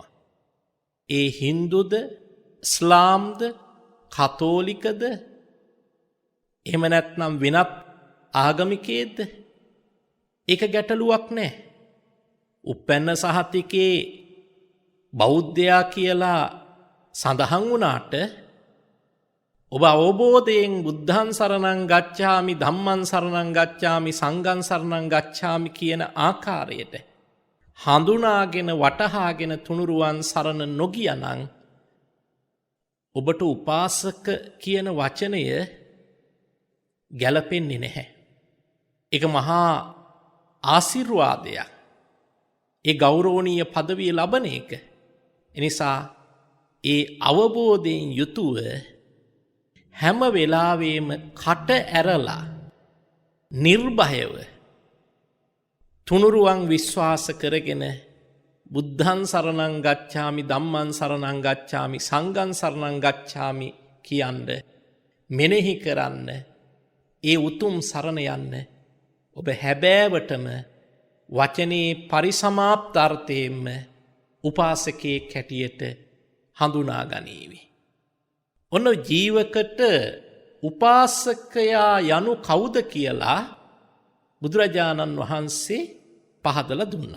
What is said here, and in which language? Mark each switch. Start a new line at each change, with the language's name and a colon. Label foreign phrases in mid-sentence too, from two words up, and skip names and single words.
Sinhala: ඒ හින්දුද, ඉස්ලාම්ද, කතෝලිකද, එහෙම නැත්නම් වෙනත් ආගමිකයේද, ඒක ගැටලුවක් නැහැ. උප්පැන්න සහතිකේ බෞද්ධයා කියලා සඳහන් වුණාට ඔබ අවබෝධයෙන්
Pali: බුද්ධං සරණං ගච්ඡාමි ධම්මං සරණං ගච්ඡාමි සංඝං සරණං ගච්ඡාමි
Sinhala: කියන ආකාරයට හඳුනාගෙන වටහාගෙන තුනුරුවන් සරණ නොගියනම් ඔබට උපාසක කියන වචනය ගැලපෙන්නේ නැහැ. ඒක මහා ආශිර්වාදයක්. ඒ ගෞරවනීය পদවිය ලබන එක. එනිසා ඒ අවබෝධයෙන් යුතුව හැම වෙලාවෙම කට ඇරලා නිර්භයව තුනුරුවන් විශ්වාස කරගෙන
Pali: බුද්ධං සරණං ගච්ඡාමි ධම්මං සරණං ගච්ඡාමි සංඝං සරණං ගච්ඡාමි
Sinhala: කියන්න මෙනෙහි කරන්න ඒ උතුම් සරණ යන්න ඔබ හැබෑවටම වචනේ පරිසමාප්තාර්ථයෙන්ම උපාසකයෙක් හැටියට හඳුනා ගනීවි. ඔන්න ජීවකට උපාසකයා යනු කවුද කියලා බුදුරජාණන් වහන්සේ පහදලා දුන්නා.